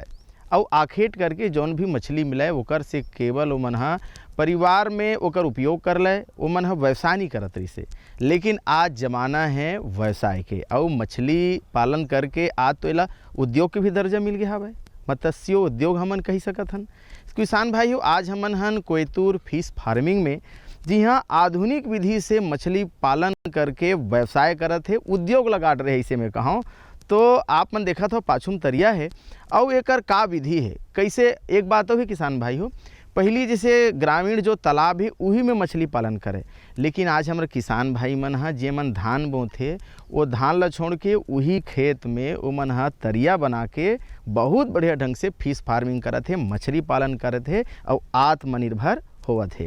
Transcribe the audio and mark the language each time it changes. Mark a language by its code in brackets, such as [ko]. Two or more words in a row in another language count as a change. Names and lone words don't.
[hne] और आखेट करके जौन भी मछली मिले ओकर से केवल वो मन परिवार में ओकर उपयोग कर ले, वो मन व्यवसाय नहीं करत रही से। लेकिन आज ज़माना है व्यवसाय के, और मछली पालन करके आज तो एला उद्योग के भी दर्जा मिल गया हवे। मत्स्य उद्योग हमन कही सकत हन। किसान भाई हो, आज हमन हन कोयतूर [en] fish farming [hne] में, जी हाँ, आधुनिक विधि से मछली पालन करके व्यवसाय करत है, उद्योग लगाट रहे इसे में कहूँ तो आप मन देखा था पाछुम तरिया है और एकर का विधि है। कैसे एक बात तो भी किसान भाई हो, पहली जैसे ग्रामीण जो तालाब है उही में मछली पालन करे, लेकिन आज हमारे किसान भाई मन जे मन धान बोथे वो धान ला छोड़ के वही खेत में वो मन तरिया बना के बहुत बढ़िया ढंग से [en] fish farming [hne] करत है, मछली पालन करत है और आत्मनिर्भर होवत है।